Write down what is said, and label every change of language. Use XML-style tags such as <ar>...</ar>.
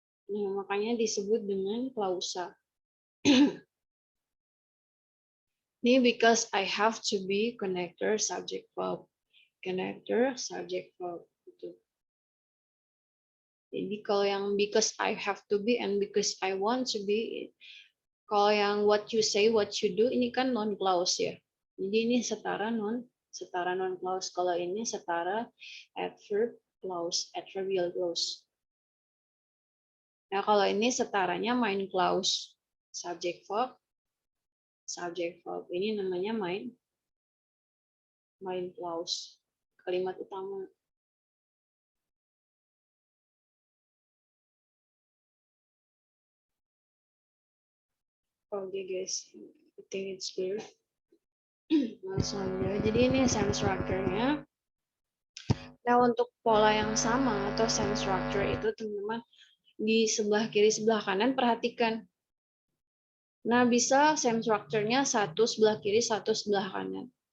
<id>Nah, makanya disebut dengan klausa.</id> <en>Ini because I have to be connector subject verb. Connector subject verb. Gitu.</en> <id>Jadi kalau yang</id> <en>because I have to be and because I want to be, kalau yang what you say, what you do,</en> <id>ini kan non clause ya. Jadi ini setara non clause. Kalau ini setara adverb clause, adverbial clause. Nah kalau ini setaranya main clause, subject verb. Ini namanya main clause, kalimat utama.</id> <en>Oke guys, I think it's clear.</en> <id>Langsung aja. Jadi ini same structure-nya. Nah untuk pola yang sama atau same structure itu teman-teman di sebelah kiri sebelah kanan perhatikan. Nah bisa same structure-nya satu sebelah kiri satu sebelah kanan.</id>